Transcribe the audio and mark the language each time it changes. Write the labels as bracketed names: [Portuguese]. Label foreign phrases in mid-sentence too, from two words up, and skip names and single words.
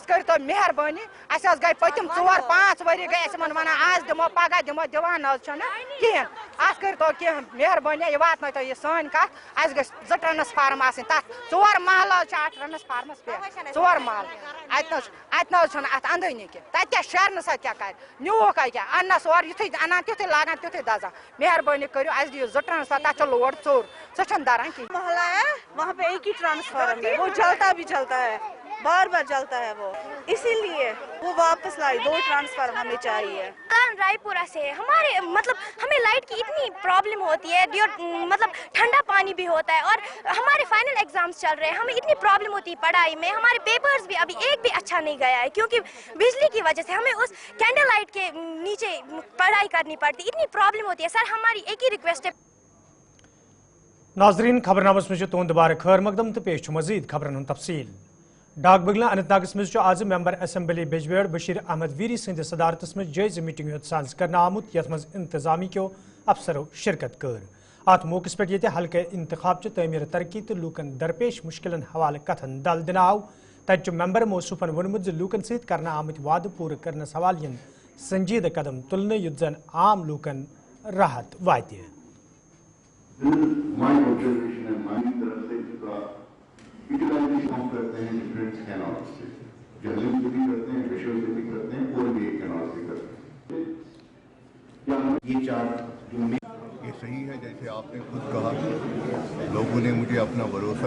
[Kashmiri] کٔرۍتو مہربٲنی اَسہِ حظ گٔے پٔتِم 4-5 ؤری گٔے اَسہِ یِمَن وَنان آز دِمو پَگاہ دِمو دِوان نہ حظ چھُنہٕ کِہیٖنۍ اَتھ کٔرۍتو کینٛہہ مہربٲنی یہِ واتنٲیتو یہِ سٲنۍ کَتھ اَسہِ گٔژھِ 2 ٹرانسفارم آسٕنۍ تَتھ 4 محلہٕ حظ چھِ اَتھ ٹرانسفارمَس پٮ۪ٹھ 4 محلہٕ اَتہِ نہ حظ چھُنہٕ اَتھ اَندٲنی کینٛہہ تَتہِ کیٛاہ شیرنہٕ سۭتۍ کیٛاہ کَرِ نیوٗکھ کیٛاہ اَننَس اورٕ یُتھُے اَنان تیُتھُے لاگان تیُتھُے دَزان مہربٲنی کٔرِو اَسہِ دِیِو 2 ٹرانسفار تَتھ چھِ لوڈ ژوٚر سۄ چھَنہٕ دَران کِہیٖنۍ [Urdu] محلہ ہے وہاں پہ ایک ہی ٹرانسفارم ہے وہ جلتا بھی جلتا ہے بار بار جلتا ہے وہ اسی لیے وہ واپس لائی 2 ٹرانسفارم ہمیں چاہیے رائے پورہ سے ہمارے مطلب ہمیں لائٹ کی اتنی پرابلم ہوتی ہے مطلب ٹھنڈا پانی بھی ہوتا ہے اور ہمارے [English] final exams [Urdu] چل رہے ہیں ہمیں اتنی پرابلم ہوتی ہے پڑھائی میں ہمارے پیپرز بھی ابھی ایک بھی اچھا نہیں گیا ہے کیونکہ بجلی کی وجہ سے ہمیں اس [English] candle light [Urdu] کے نیچے پڑھائی کرنی پڑتی اتنی پرابلم ہوتی ہے سر ہماری ایک ہی ریکویسٹ ہے [Kashmiri] ناظرین خبرنامس میں تہد دوبارہ خیر مقدم تو پیش مزید خبرن ہند تفصیل ڈاک بگلہ اننت ناگس مز آز ممبر اسمبلی بجبیڑ بشیر احمد ویری سند صدارتس مز جائزہ میٹنگ احتساز کرنا آمت یت مز انتظامی کیو افسرو شرکت کر ات موقع پہ یہ حلقہ انتخاب چہ تعمیر ترقی تو لوکن درپیش مشکلن حوالہ کتھن دل دن آو تت ممبر موصوفن وونمت لوکن ست کرنا آمت وعدہ پور کرنس حوالہ سنجیدہ قدم تلنے یت زن عام لوکن راحت وات [Urdu] یوٹیلائزیشن ہم کرتے ہیں [English] different canals [Urdu] سے جہلم سے بھی کرتے ہیں ویشل سے بھی کرتے ہیں اور بھی ایک کینال سے کرتے ہیں یہ 4 یہ صحیح ہے جیسے آپ نے خود کہا لوگوں نے مجھے اپنا بھروسہ